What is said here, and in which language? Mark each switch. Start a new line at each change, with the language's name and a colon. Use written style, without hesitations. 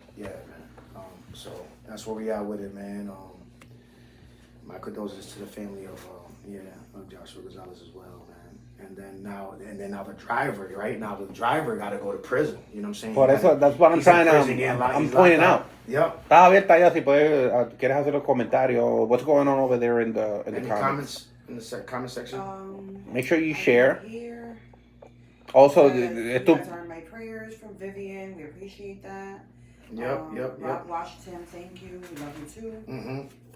English: Yeah, man. So that's where we are with it, man. My condolences to the family of Joshua Gonzalez as well, man. And then now the driver, right? Now the driver got to go to prison. You know what I'm saying?
Spanish: Por eso,
English: that's what I'm trying to, I'm pointing out. Yep.
Spanish: Está abierta ya, si puedes, quieres hacer un comentario.
English: What's going on over there in the comments? In the comment section. Make sure you share. Here. Also, you guys are in my prayers from Vivian. We appreciate that. Yep. Rob Washington, thank you. We love you too.